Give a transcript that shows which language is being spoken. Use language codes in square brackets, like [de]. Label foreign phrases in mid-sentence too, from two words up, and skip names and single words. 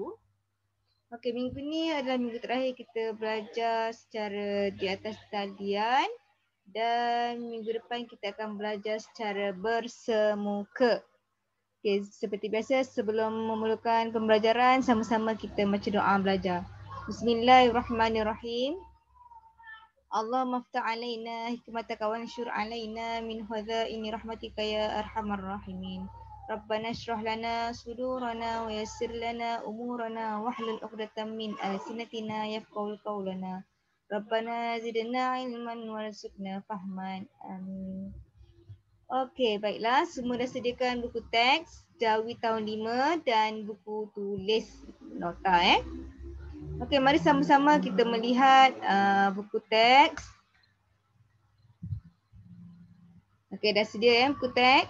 [ms] Okey, minggu ni adalah minggu terakhir kita belajar secara di atas talian dan minggu depan kita akan belajar secara bersemuka. Okay, seperti biasa sebelum memulakan pembelajaran sama-sama kita baca doa belajar. [ar] Bismillahirrahmanirrahim. اللهم افتح علينا حكمتك وانشر علينا من خزائن رحمتك يا أرحم الراحمين. ربنا اشرح لنا صدورنا ويسر لنا أمورنا واحلل عقدة من ألسنتنا يفقهوا قولنا. ربنا زدنا علما وارزقنا فهما. [ms] Amin. Okey, baiklah. Semua dah sediakan buku teks Jawi tahun 5 dan buku tulis nota. Okey, mari sama-sama kita melihat buku teks. Okey, dah sedia buku teks?